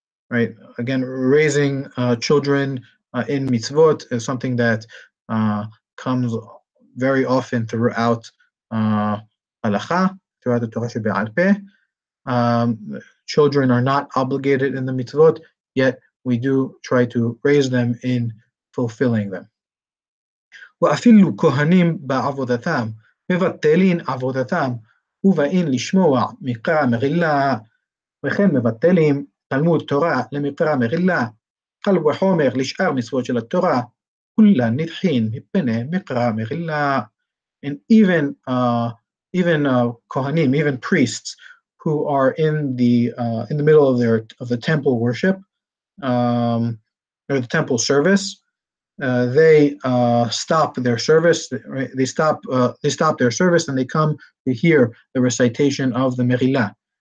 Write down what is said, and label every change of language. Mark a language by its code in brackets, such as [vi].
[en] Right? Again, raising children in mitzvot is something that comes very often throughout halacha, throughout the Torah shebe'al peh. Children are not obligated in the mitzvot, yet we do try to raise them in fulfilling them. [he] ואפילו כהנים בעבודתם, מבטלין עבודתם, ובאים לשמוע מקרא מגילה, וכן מבטלים תלמוד תורה למקרא מגילה, קל וחומר לשאר מצוות של התורה, כולן נדחין מפני מקרא מגילה. [en] And even kohanim, even priests who are in the middle of the temple worship, or the temple service, they stop their service. Right? They stop their service and they come to hear the recitation of the Meghilla.